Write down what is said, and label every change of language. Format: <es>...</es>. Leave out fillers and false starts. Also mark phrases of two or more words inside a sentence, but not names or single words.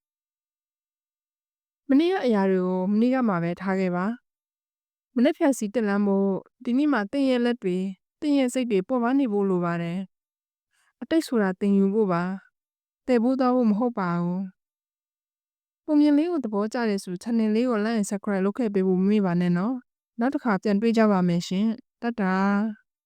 <my>။မနေ့ကအရာတွေကိုမနေ့ကမှပဲထားခဲ့ပါ။မနေ့ဖြန်စီတက်လမ်းဖို့ဒီနေ့မှတင့်ရဲ့လက်တွေတင့်ရဲ့စိတ်တွေပေါ့ပါနေဖို့လိုပါတယ်။အတိတ်ဆိုတာတင်ယူဖို့ပါ။တည်ဖို့သွားဖို့မဟုတ်ပါဘူး။ပုံမြင်လေးကိုသဘောကျတယ်ဆို channel လေးကို</my> <en>like and subscribe</en> <my>လုပ်ခဲ့ပေးဖို့မမေ့ပါနဲ့နော်။နောက်တစ်ခါပြန်တွေ့ကြပါမယ်ရှင်။တတ်တာ</my>